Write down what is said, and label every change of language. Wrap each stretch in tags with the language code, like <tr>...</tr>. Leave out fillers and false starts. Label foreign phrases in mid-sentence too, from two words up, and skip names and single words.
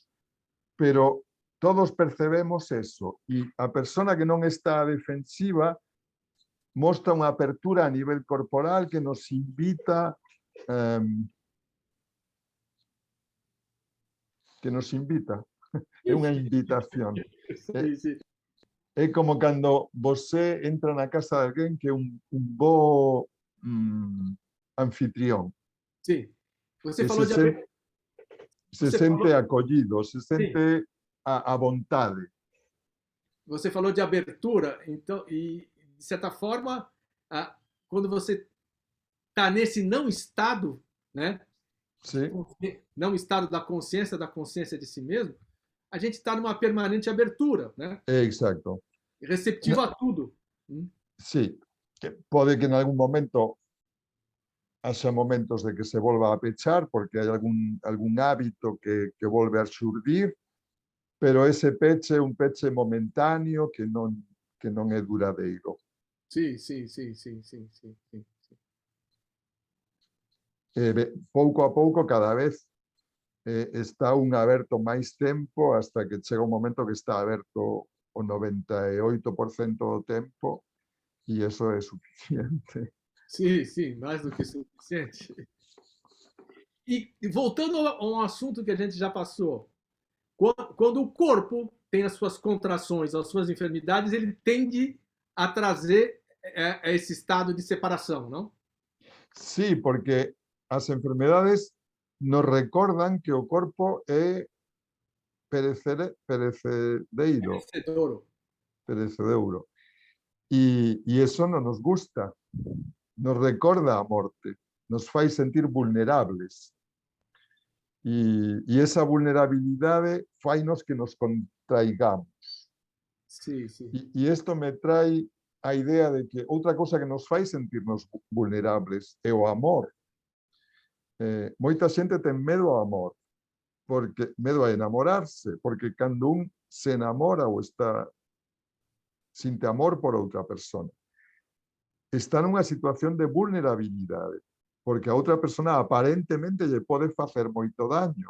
<gl>Pero todos percebemos eso, e a persona que non está á defensiva mostra unha apertura a nivel corporal que nos invita é unha invitación. É como cando você entra na casa de alguén que é un bo anfitrión.</gl> <pt>Sim. Você falou de</pt> <gl>se sente acollido, se sente à vontade.</gl> <pt>Você falou de abertura, então, e de certa forma, quando você está nesse não estado, né? Sim. Não estado da consciência de si mesmo, a gente está numa permanente abertura, né?</pt> <gl>Exacto.</gl> <pt>Receptivo a tudo.</pt> <gl>Sí, pode que en algún momento haxa momentos de que se volva a pechar porque hai algún hábito que volve a xurdir, pero ese peche é un peche momentáneo que non é duradeiro. Sí. Pouco a pouco, cada vez está un aberto máis tempo hasta que chega un momento que está aberto o 98% do tempo e eso é suficiente.</gl> <pt>Sim, mais do que suficiente. E voltando a um assunto que a gente já passou, quando o corpo tem as suas contrações, as suas enfermidades, ele tende a trazer esse estado de separação, não?</pt> <gl>Sí, porque as enfermedades nos recordan que o corpo é perecedouro. E eso non nos gusta, nos recorda a morte, nos fai sentir vulnerables.</gl> <es>Y esa vulnerabilidad fainos que nos contraigamos.</es> <pt>Sim, sim.</pt> <es>Y esto me trae</es> <gl>a idea de que outra cosa que nos fai sentirnos vulnerables é o amor. Moita xente ten medo ao amor, porque medo a enamorarse, porque cando un se enamora ou está sinte amor por outra persona, está nunha situación de vulnerabilidade, porque a outra persona aparentemente lle pode facer moito daño.</gl>